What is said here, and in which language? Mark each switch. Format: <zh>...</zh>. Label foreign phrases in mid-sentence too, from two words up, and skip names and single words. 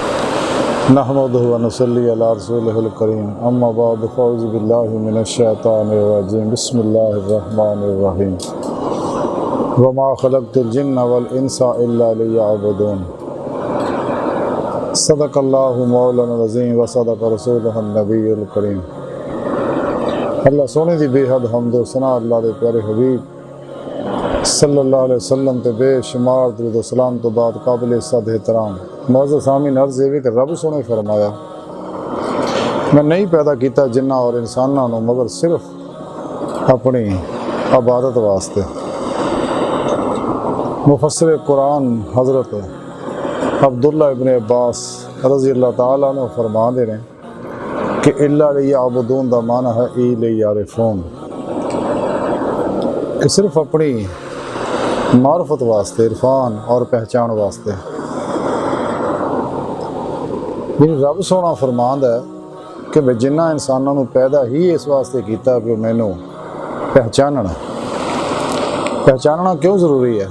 <ar>نحمده ونصلي على رسوله الكريم أما بعد فأعوذ بالله من الشيطان الرجيم بسم الله الرحمن الرحيم وما خلقت الجن والإنس إلا ليعبدون صدق الله مولانا العظيم وصدق رسوله النبي الكريم.</ar> <pa>اللہ سوہنے دی بےحد حمد و ثنا اللہ دے پیارے حبیب</pa> <ar>صلى الله عليه وسلم</ar> <pa>تے بےشمار درود و سلام تو بعد قابل عزت احترام موجود سامعین عرض ہے کہ رب سوہنے فرمایا میں نہیں پیدا کیا جناں اور انساناں کو مگر صرف اپنی عبادت واسطے. مفسر قرآن حضرت عبداللہ ابن عباس</pa> <ar>رضي الله تعالى عنه</ar> <pa>فرما دے رہے کہ</pa> <ar>إلا ليعبدون</ar> <pa>دا معنی ہے</pa> <ar>أي ليعرفون,</ar> <pa>کہ صرف اپنی معرفت واسطے، عرفان اور پہچان واسطے. رب سوہنا فرماند ہے کہ میں جناں انساناں کو پیدا ہی اس واسطے کیا کہ مینوں پہچاننا کیوں ضروری ہے?</pa>